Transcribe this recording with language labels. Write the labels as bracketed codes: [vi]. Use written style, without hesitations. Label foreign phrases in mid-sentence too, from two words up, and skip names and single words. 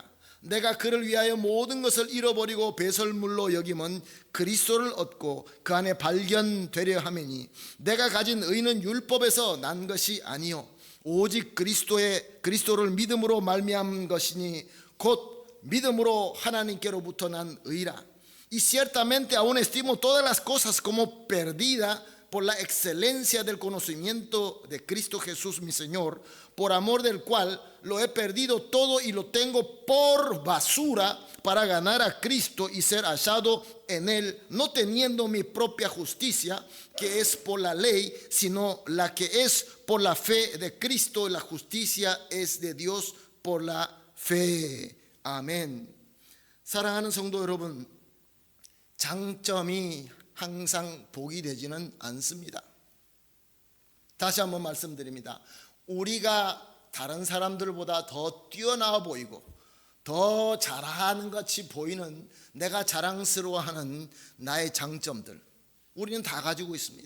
[ko] 내가 그를 위하여 모든 것을 잃어버리고 배설물로 여김은 그리스도를 얻고 그 안에 발견되려 함이니 내가 가진 의는 율법에서 난 것이 아니요 오직 그리스도를 믿음으로 말미암은 것이니 곧 믿음으로 하나님께로부터 난 의라. [es] Y ciertamente aún estimo todas las cosas como perdida por la excelencia del conocimiento de Cristo Jesús mi Señor, por amor del cual lo he perdido todo y lo tengo por basura para ganar a Cristo y ser hallado en Él, no teniendo mi propia justicia, que es por la ley, sino la que es por la fe de Cristo, y la justicia es de Dios por la fe. [ko] 아멘. 사랑하는 성도 여러분, 장점이 항상 복이 되지는 않습니다. 다시 한번 말씀드립니다. 우리가 다른 사람들보다 더 뛰어나와 보이고 더 잘하는 같이 보이는 내가 자랑스러워하는 나의 장점들, 우리는 다 가지고 있습니다.